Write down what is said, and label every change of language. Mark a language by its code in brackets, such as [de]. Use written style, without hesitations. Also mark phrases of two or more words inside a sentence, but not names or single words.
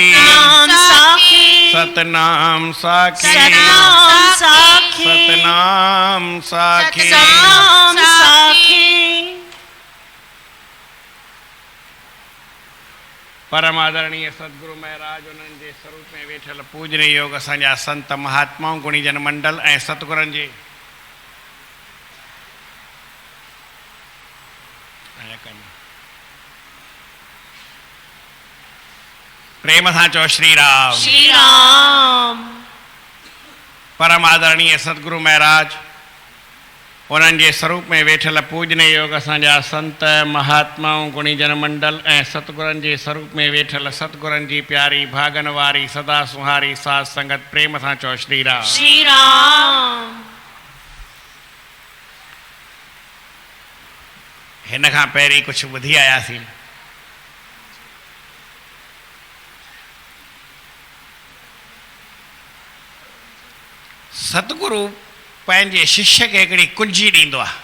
[sd] सतनाम साखी। सतनाम साखी, सतनाम साखी। सतनाम साखी। सतनाम साखी। परम आदरणीय सदगुरु महाराज उन्हनि जे स्वरूप में वेठल पूजनीय योग असांजा संत महात्माऊं गुणीजन मंडल ऐं सतगुरनि जे प्रेम सां चओ श्री राम। श्री राम। परम आदरणीय सदगुरु महाराज उन्हनि जे स्वरूप में वेठल पूजनीय योग असांजा संत महात्माऊं गुणीजन मंडल ऐं सतगुरनि जे स्वरूप में वेठल सतगुरनि जी प्यारी भागन वारी सदा सुहारी साध संगत प्रेम सां चओ श्री राम। श्री राम। हिन खां पहिरीं कुझु ॿुधी आयासीं। सतगुरु पंहिंजे शिष्य खे हिकिड़ी कुंजी ॾींदो आहे।